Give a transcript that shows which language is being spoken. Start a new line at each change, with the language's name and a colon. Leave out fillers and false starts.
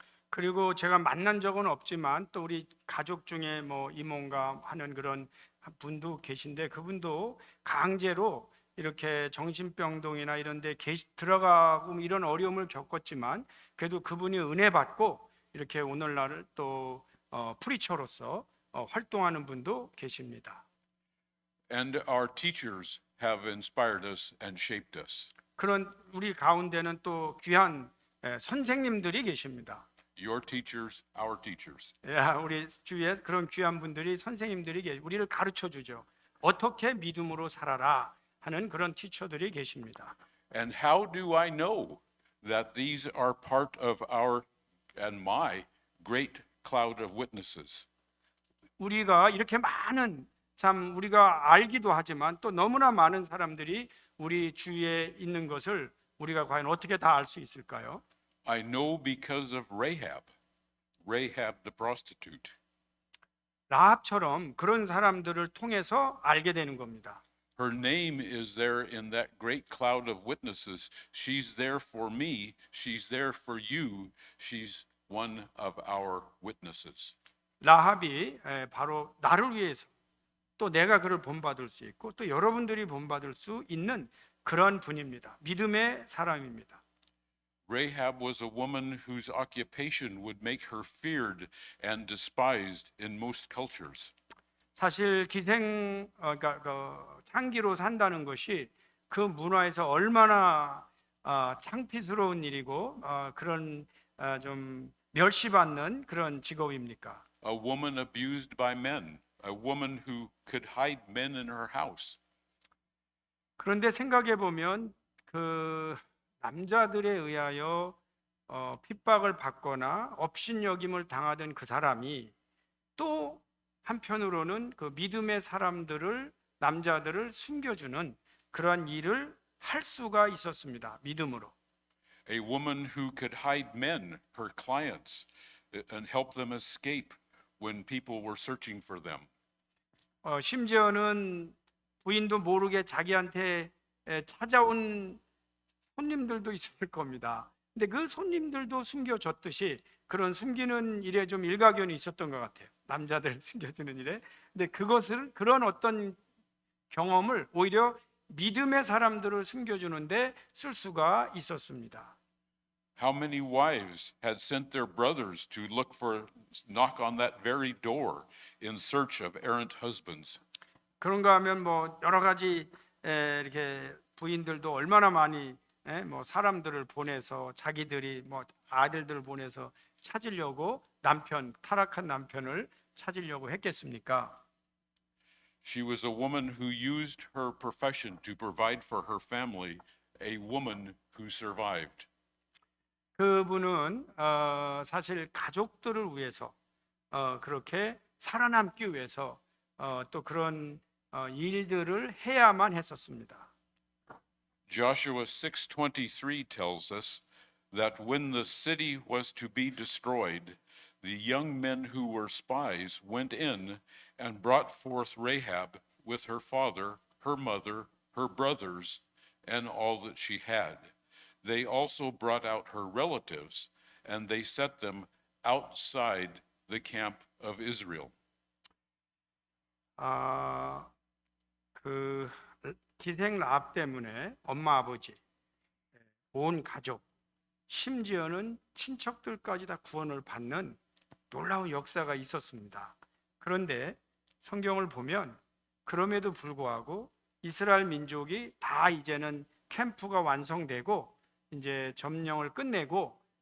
Korean: 그리고 제가 만난 적은 없지만 또 우리 가족 중에 뭐 이모인가 하는 그런 분도 계신데 그분도 강제로 이렇게 정신병동이나 이런 데 들어가고 이런 어려움을 겪었지만 그래도 그분이 은혜 받고 이렇게 오늘날 또 프리처로서 활동하는 분도 계십니다.
English: And our teachers have inspired us and shaped us.
Korean: 그런 우리 가운데는 또 귀한 선생님들이 계십니다.
English: Your teachers, our teachers.
Korean: 우리 주위에 그런 귀한 분들이 선생님들이 우리를 가르쳐 주죠. 어떻게 믿음으로 살아라 하는 그런 티처들이 계십니다.
English: And how do I know that these are part of our and my great cloud of witnesses?
Korean: 우리가 이렇게 많은 참 우리가 알기도 하지만 또 너무나 많은 사람들이 우리 주위에 있는 것을 우리가 과연 어떻게 다 알 수 있을까요?
English: I know because of Rahab the prostitute.
Korean: 라합처럼 그런 사람들을 통해서 알게 되는 겁니다.
English: Her name is there in that great cloud of witnesses. She's there for me. She's there for you. She's one of our witnesses.
Korean: 라합이 바로 나를 위해서 또 내가 그를 본받을 수 있고 또 여러분들이 본받을 수 있는 그런 분입니다. 믿음의 사람입니다.
English: Rahab was a woman whose occupation would make her feared and despised in most cultures.
Korean: 사실 그러니까 창기로 산다는 것이 그 문화에서 얼마나 창피스러운 일이고 그런 좀 멸시받는 그런 직업입니까?
English: A woman abused by men, a woman who could hide men in her house.
Korean: 그런데 생각해 보면 그 남자들에 의하여 핍박을 받거나 업신여김을 당하던 그 사람이 또 한편으로는 그 믿음의 사람들을 남자들을 숨겨주는 그런 일을 할 수가 있었습니다. 믿음으로.
English: A woman who could hide men, her clients, and help them escape when people were searching for them.
Korean: 심지어는 부인도 모르게 자기한테 찾아온 손님들도 있었을 겁니다. 근데 그 손님들도 숨겨줬듯이 그런 숨기는 일에 좀 일가견이 있었던 것 같아요. 남자들 숨겨주는 일에. 근데 그런 어떤 경험을 오히려 믿음의 사람들을 숨겨주는데 쓸 수가 있었습니다.
English: How many wives had sent their brothers to knock on that very door in search of errant husbands?
Korean: 그런가 하면 뭐 여러 가지 이렇게 부인들도 얼마나 많이 뭐 사람들을 보내서 자기들이 뭐 아들들을 보내서 찾으려고 타락한 남편을 찾으려고 했겠습니까?
English: She was a woman who used her profession to provide for her family, a woman who survived.
Korean: 그분은 사실 가족들을 위해서 그렇게 살아남기 위해서 또 그런 일들을 해야만 했었습니다.
English: Joshua 6:23 tells us that when the city was to be destroyed, the young men who were spies went in and brought forth Rahab with her father, her mother, her brothers, and all that she had. They also brought out her relatives, and they set them outside the camp of Israel.
Korean: 그 기생 라합 때문에 엄마 아버지 온 가족 심지어는 친척들까지 다 구원을 받는 놀라운 역사가 있었습니다. 그런데 성경을 보면 그럼에도 불구하고 이스라엘 민족이 다 이제는 캠프가 완성되고 이제 점령을 끝내고